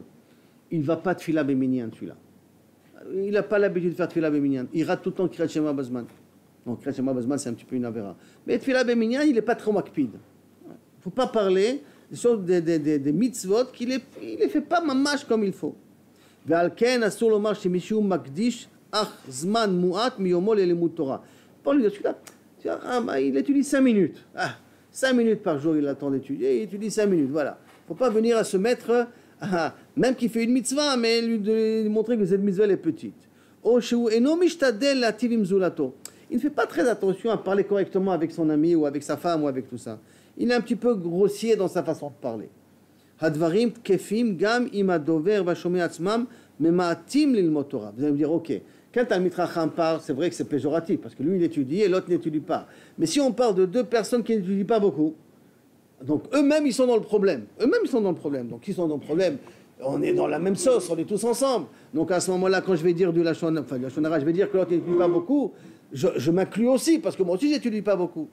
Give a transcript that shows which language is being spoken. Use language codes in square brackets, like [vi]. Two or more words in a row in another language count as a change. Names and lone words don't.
[fr] Il ne va pas [he] תפילה במניין, [fr] celui-là. Il n'a pas l'habitude de faire [he] תפילה במניין. [fr] Il rate tout le temps [he] קריאת שמע בזמן. [fr] Non, [he] קריאת שמע בזמן, [fr] c'est un petit peu une avéra. Mais [he] תפילה במניין, [fr] il n'est pas trop makpid. Il ne faut pas parler des choses, des mitzvot qu'il ne les fait pas mamash comme il faut. [he] ועל כן אסור לומר שמישהו מקדיש אך זמן מועט מיומו ללימוד תורה. [fr] Pour lui, il étudie 5 minutes. 5 minutes par jour, il attend d'étudier, il étudie 5 minutes, voilà. Il ne faut pas venir à se mettre, même qu'il fait une mitzvah, mais lui montrer que cette mitzvah est petite. Il ne fait pas très attention à parler correctement avec son ami ou avec sa femme ou avec tout ça. Il est un petit peu grossier dans sa façon de parler. [he] הדברים תקפים גם אם הדובר והשומע עצמם ממעטים ללמוד תורה. [fr] Vous allez me dire, ok, quand un mitracham parle, c'est vrai que c'est péjoratif, parce que lui il étudie et l'autre n'étudie pas. Mais si on parle de deux personnes qui n'étudient pas beaucoup, donc eux-mêmes ils sont dans le problème. Donc ils sont dans le problème, on est dans la même sauce, on est tous ensemble. Donc à ce moment-là, quand je vais dire du [he] לשון הרע, [fr] je vais dire que l'autre n'étudie pas beaucoup, je m'inclus aussi, parce que moi aussi j'étudie pas beaucoup.